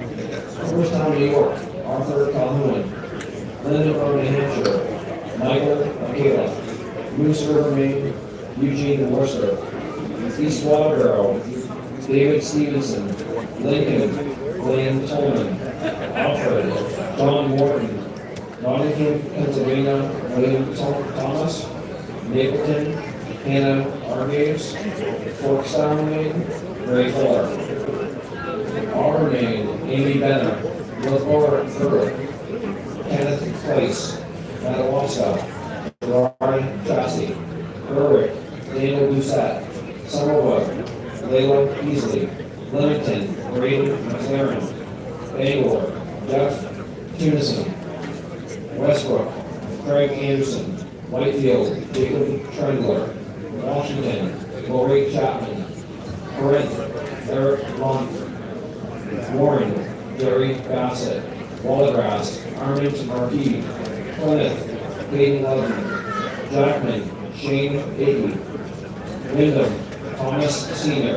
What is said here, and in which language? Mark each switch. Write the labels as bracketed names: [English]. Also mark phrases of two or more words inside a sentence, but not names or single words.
[English] Cooperstown, New York, Arthur Calhoun. Lindenburg, New Hampshire, Michael Michaela. Moose River, Maine, Eugene Worcester. East Waterboro, David Stevenson. Lincoln, Glenn Tolman. Alfred, John Morton. Nottingham, Pennsylvania, William Thomas. Mapleton, Hannah Argaves. Forkstown, Maine, Ray Fuller. Auburn, Maine, Amy Benner. Northborough, Burke. Kenneth Place. Madawaska. Gerard Jassy. Berwick, Daniel Doucette. Somerville, Layla Peasley. Leamington, Braden McLaren. Bangor, Jeff Tunison. Westbrook, Craig Anderson. Whitefield, Jacob Trendler. Washington, Lori Chapman. Corinth, Eric Longford. Warren, Gary Bassett. Wallagrass, Armand Marquis. Plymouth, Hayden Levin. Jackman, Shane Beatty. Wyndham, Thomas Senior.